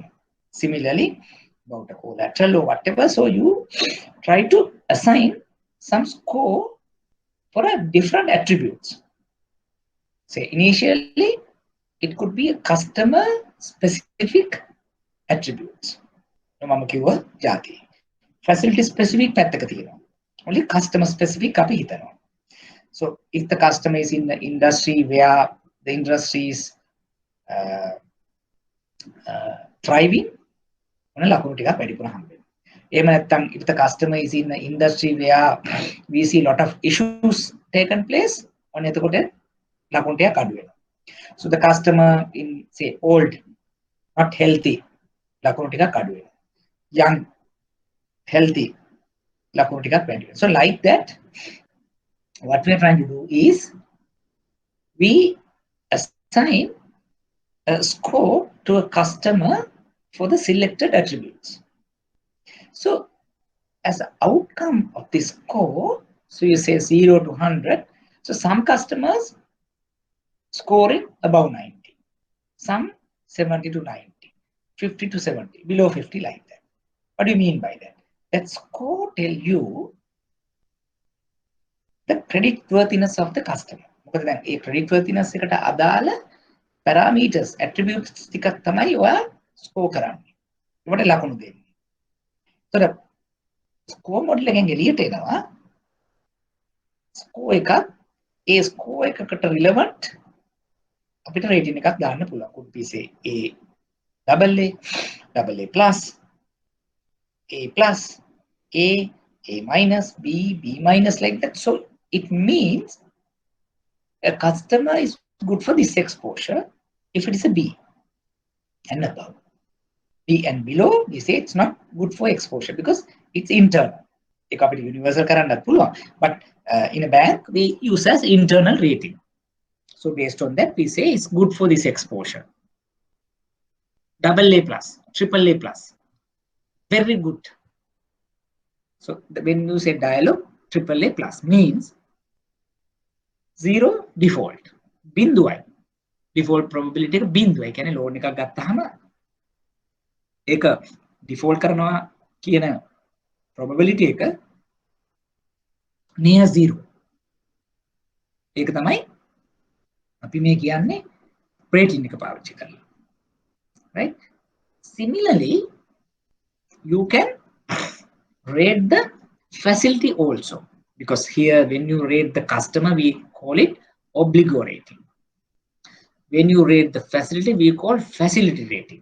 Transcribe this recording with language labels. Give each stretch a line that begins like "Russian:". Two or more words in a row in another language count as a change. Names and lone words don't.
English: Similarly, about a collateral or whatever, so you try to assign some score for a different attributes. Say initially, it could be a customer specific attributes.
Sinhala: මම කිව්වා ಜಾති.
English: Facility specific
Sinhala: පැත්තක තියෙනවා.
English: Only customer specific
Sinhala: අපි හිතනවා.
English: So if the customer is in the industry where the industry is thriving,
Sinhala: ඔන්න ලකුණු ටිකක් වැඩිපුර හම්බ වෙනවා. එහෙම නැත්නම්
English: if the customer is in the industry where we see lot of issues taken place,
Sinhala: ඔන්න එතකොට ලකුණු ටිකක් අඩු වෙනවා.
English: So the customer in say old, not healthy,
Sinhala: ලකුණු ටිකක් අඩු වෙනවා.
English: Young, healthy,
Sinhala: ලකුණු ටිකක් වැඩි වෙනවා.
English: So like that, what we are trying to do is we assign a score to a customer for the selected attributes. So as an outcome of this score, so you say 0 to 100, so some customers scoring above 90, some 70 to 90, 50 to 70, below 50, like that. What do you mean by that? That score tell you the credit worthiness of the customer.
Sinhala: මොකද දැන් ඒ
English: credit worthiness
Sinhala: එකට අදාළ
English: parameters, attributes
Sinhala: ටිකක් තමයි ඔයා score කරන්නේ. ඒකට ලකුණු දෙන්නේ. ඒතර
English: score model
Sinhala: එකෙන් එළියට එනවා score එකක්, ඒ score එකකට relevant අපිට rating එකක් දාන්න පුළුවන්.
English: could be say A double A plus, A plus, A minus, B minus, like that. So it means a customer is good for this exposure if it is a B and above. B and below, we say it's not good for exposure because it's internal.
Sinhala: ඒක අපිට universal කරන්නත් පුළුවන්.
English: But in a bank, we use as internal rating. So based on that, we say it's good for this exposure. Double A plus, triple A plus, very good. So when you say dialogue, triple A plus means 0 default.
Sinhala: බිඳුවයි.
English: Default probability
Sinhala: එක බිඳුවයි. කියන්නේ loan එකක් ගත්තාම ඒක default කරනවා කියන probability එක near 0. ඒක තමයි අපි මේ කියන්නේ rating එක පාවිච්චි කරලා.
English: Right? Similarly, you can rate the facility also, because here when you rate the customer, we call it obligor rating. When you rate the facility, we call facility rating.